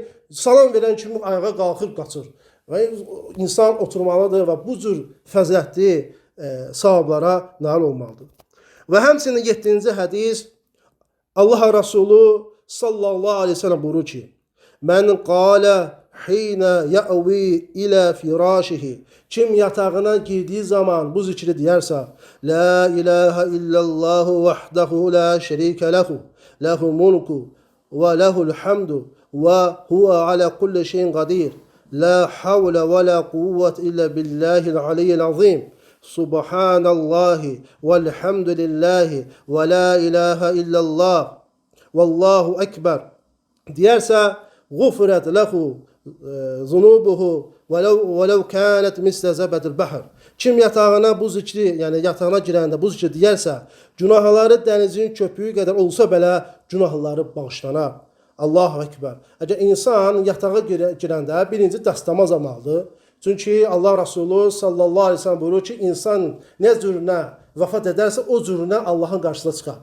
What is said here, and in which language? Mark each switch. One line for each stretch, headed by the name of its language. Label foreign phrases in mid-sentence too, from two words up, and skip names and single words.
Azerbaijani: Salam verən kimi ayağa qalxır, qaçır. Və insan oturmalıdır və bu cür fəzilətli savablara nail olmalıdır. Və həmçinin 7-ci hədis Allah Resulü
Arabic: صلى الله عليه وسلم
Azerbaijani: buyurur ki,
Arabic: من قال حين يأوي إلى فراشه.
Azerbaijani: Kim yatağına girdiği zaman bu zikri deyərsə,
Arabic: لا إله إلا الله وحده لا شريك له له الملك وله الحمد وهو على كل شيء قدير. لا حول ولا قوة إلا بالله العلي العظيم. سبحان الله والحمد لله ولا إله إلا الله والله أكبر.
Azerbaijani: Deyərsə,
Arabic: غفرت له ذنوبه ولو كانت مثل زبد البحر.
Azerbaijani: Kim yatağına bu zikri, yəni yatağına girəndə bu zikri deyərsə, günahları dənizin köpüyü qədər olsa belə günahları bağışlanar.
Arabic: الله أكبر.
Azerbaijani: Əgər insan yatağa girəndə birinci dəstəmaz almalıdır. Çünki Allah Resulü
Arabic: صلى الله عليه وسلم
Azerbaijani: buyurur ki, insan nə cürünə vəfat edərsə o cürünə Allahın qarşısına çıxar.